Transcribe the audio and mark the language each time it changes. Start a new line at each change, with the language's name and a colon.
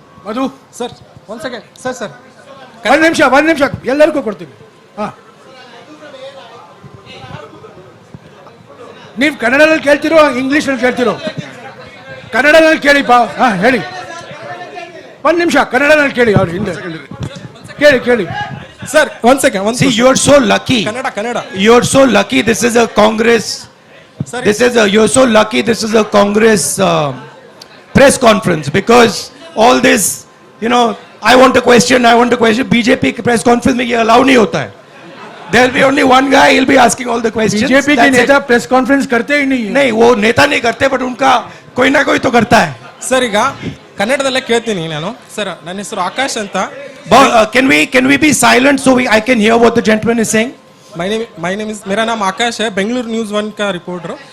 English: Madhu, sir, once again. Sir.
Kannada: ಒಂದು ನಿಮಿಷ ಎಲ್ಲರಿಗೂ ಕೊಡ್ತೀವಿ. ಹಾಂ, ನೀವು ಕನ್ನಡದಲ್ಲಿ ಕೇಳ್ತಿರೋ ಇಂಗ್ಲೀಷಲ್ಲಿ ಕೇಳ್ತಿರೋ? ಕನ್ನಡದಲ್ಲಿ ಕೇಳಿಪ್ಪ. ಹಾಂ, ಹೇಳಿ. ಒಂದು ನಿಮಿಷ ಕನ್ನಡದಲ್ಲಿ ಕೇಳಿ. ಅವ್ರು ಹಿಂದೆ ಕೇಳಿ.
English: Sir, one second. See, you are so lucky. Kannada. You are so lucky. This is a Congress. Sorry. You're so lucky. This is a Congress press conference, because all this, I want a question.
Hindi: BJP press conference में ये allow नहीं होता है.
English: There will be only one guy. He'll be asking all the questions.
Hindi: BJP के नेता press conference करते ही नहीं है. नहीं, वो नेता नहीं करते, but उनका कोई ना कोई तो करता है.
Kannada: ಸರ್, ಈಗ ಕನ್ನಡದಲ್ಲೇ ಕೇಳ್ತೀನಿ ನಾನು. ಸರ್, ನನ್ನ ಹೆಸರು ಆಕಾಶ್ ಅಂತ.
English: Can we be silent so I can hear what the gentleman is saying? My name is
Hindi: मेरा नाम आकाश है, बेंगलुरु न्यूज़ 1 का रिपोर्टर.